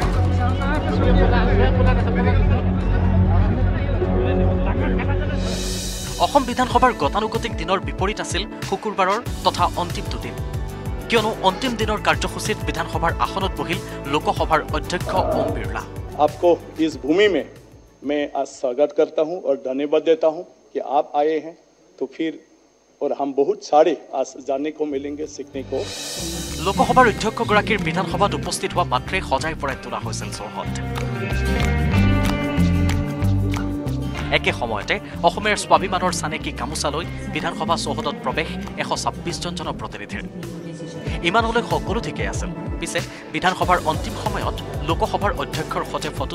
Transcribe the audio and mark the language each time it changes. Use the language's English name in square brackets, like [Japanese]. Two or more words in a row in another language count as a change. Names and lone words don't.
[Assamese] অসম বিধানসভাৰ গতানুগতিক দিনৰ বিপৰীত আছিল শুকুৰবাৰৰ তথা অন্তিমটো দিন কিয়নো অন্তিম দিনৰ কাৰ্যসূচীত বিধানসভাৰ আসনত বহিল লোকসভাৰ অধ্যক্ষ ওম বিৰলা [Hindi] आपको इस भूमि में मैं आज स्वागत करता हूं और धन्यवाद देता हूं कि आप आए हैं तो फिर और हम बहुत सारे आज जानने को मिलेंगे सीखने को [Assamese] লোকসভাৰ অধ্যক্ষগৰাকীৰ বিধানসভাত উপস্থিত হোৱা মাত্ৰে সজাই পৰাই তোলা হৈছিল চৌহদ একে সময়তে অসমৰ স্বাভিমানৰ চানেকি গামোচালৈ বিধানসভা চৌহদত প্ৰৱেশ 126 জন জনপ্ৰতিনিধিৰ ইমানলৈ সকলো ঠিকেই আছিল পিছে বিধানসভাৰ অন্তিম সময়ত লোকসভাৰ অধ্যক্ষৰ সৈতে ফটো